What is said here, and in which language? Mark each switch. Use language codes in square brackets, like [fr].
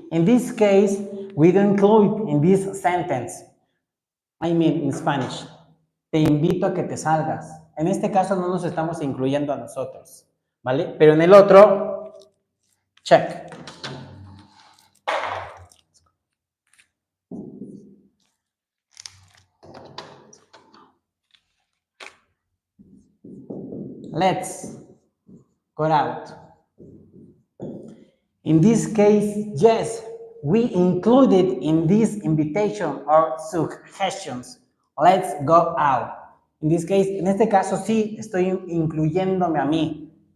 [en] In this case, we don't include in this sentence, I mean in Spanish, [es] te invito a que te salgas. En este caso no nos estamos incluyendo a nosotros, ¿vale? Pero en el otro, check. [en] Let's go out. In this case, yes, we included in this invitation or suggestions. Let's go out. In this case, [es] en este caso sí estoy incluyéndome a mí.